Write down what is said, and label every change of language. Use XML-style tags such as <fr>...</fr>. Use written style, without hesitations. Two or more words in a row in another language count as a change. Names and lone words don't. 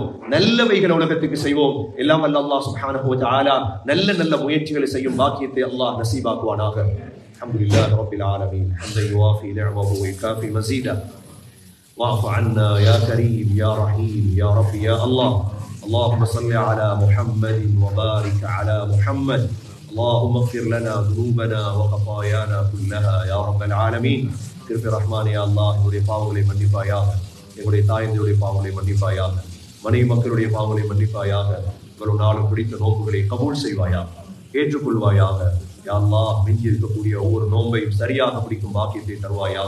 <ta>நல்லவைகளை உலகத்துக்கு செய்வோம். எல்லாம் வல்ல அல்லாஹ்</ta> <ar>سبحانه وتعالى</ar> <ta>நல்ல நல்ல முயற்சிகளை செய்யும் பாக்கியத்தை அல்லாஹ் நசீபாக்குவானாக.</ta> <ar>الحمد لله رب العالمين. حمدا يوافي نعمه ويكافئ مزيده. واعف عنا يا كريم يا رحيم يا ربي يا الله. اللهم صل على محمد وبارك على محمد. اللهم اغفر لنا ذنوبنا وخطايانا كلها يا رب العالمين.</ar> <ta>கிருபை ரஹ்மானே அல்லாஹ், என்னுடைய பாவங்களை மன்னிப்பாயாக, எங்களுடைய தாயந்தையுடைய பாவங்களை மன்னிப்பாயாக, மனைவி மக்களுடைய பாவங்களை மன்னிப்பாயாக, இவ்வளவு நாளும் பிடித்த நோக்குகளை கபூல் செய்வாயாக, ஏற்றுக்கொள்வாயாக.</ta> <ar>يا الله,</ar> <ta>மிஞ்சி இருக்கக்கூடிய ஒவ்வொரு நோன்பையும் சரியாக பிடிக்கும் பாக்கியத்தை தருவாயாக.</ta>